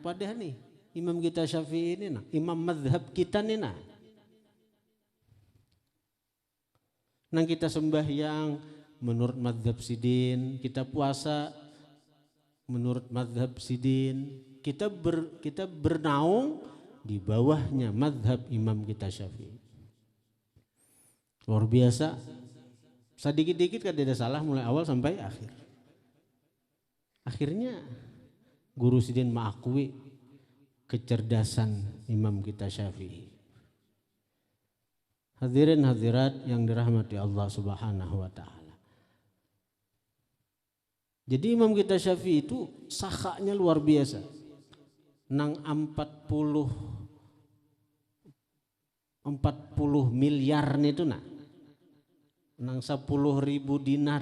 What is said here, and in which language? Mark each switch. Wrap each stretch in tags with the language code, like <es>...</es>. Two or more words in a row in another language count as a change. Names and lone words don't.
<bjn>Padahal nih imam kita Syafi'i ini nah, imam madhab kita nih nah. Nang kita sembahyang menurut madhab Sidin, kita puasa menurut madhab Sidin, kita bernaung di bawahnya madhab imam kita Syafi'i. Luar biasa, sedikit-dikit kan tidak salah mulai awal sampai akhir. Akhirnya guru Sidin mengakui kecerdasan imam kita Syafi'i. Hadirin hadirat yang dirahmati Allah</bjn> <ar>سبحانه وتعالى.</ar> <bjn>Jadi imam kita Syafi'i itu sakhanya luar biasa. Nang 40 miliar itu nak. Nang 10.000 dinar.</bjn>